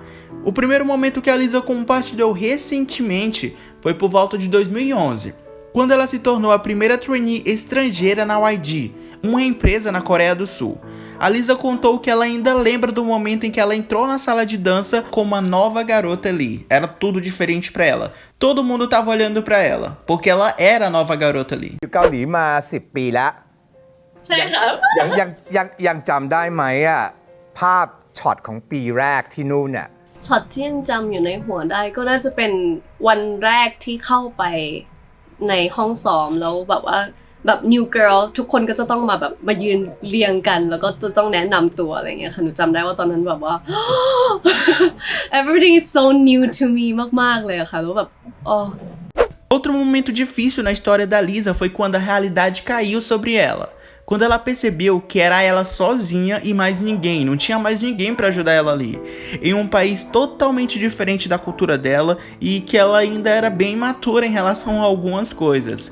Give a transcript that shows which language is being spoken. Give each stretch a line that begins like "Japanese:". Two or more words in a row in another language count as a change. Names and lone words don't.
Portuguese: O primeiro momento que a Lisa compartilhou recentemente foi por volta de 2011, quando ela se tornou a primeira trainee estrangeira na YG, uma empresa na Coreia do Sul. A Lisa contou que ela ainda lembra do momento em que ela entrou na sala de dança como uma nova garota ali. Era tudo diferente pra ela. Todo mundo tava olhando pra ela, porque ela era a nova garota ali.
Thai: อยู่เกาหลีมา10 ปีแล้ว ใช่ครับ ยังจำได้ไหมอ่ะภาพช็อตของปีแรกที่นู่นน่ะ ช็อตที่ยังจำอยู่ในหัวได้ก็น่าจะเป็นวันแรกที่เข้าไปในห้องซ้อมแล้วแบบว่าแบบ
English: new girl
Thai: ทุกคนก็จะต้องมาแบบมายืนเรียงกันแล้วก็จะต้องแนะนำตัวอะไรเงี้ยค่ะหนูจำได้ว่าตอนนั้นแบบว่า
English: everything is so new to me
Thai: มากๆเลยอะค่ะแล้วแบบ
Portuguese: Outro momento difícil na história da Lisa foi quando a realidade caiu sobre ela. Quando ela percebeu que era ela sozinha e mais ninguém, não tinha mais ninguém para ajudar ela ali. Em um país totalmente diferente da cultura dela e que ela ainda era bem imatura em relação a algumas coisas.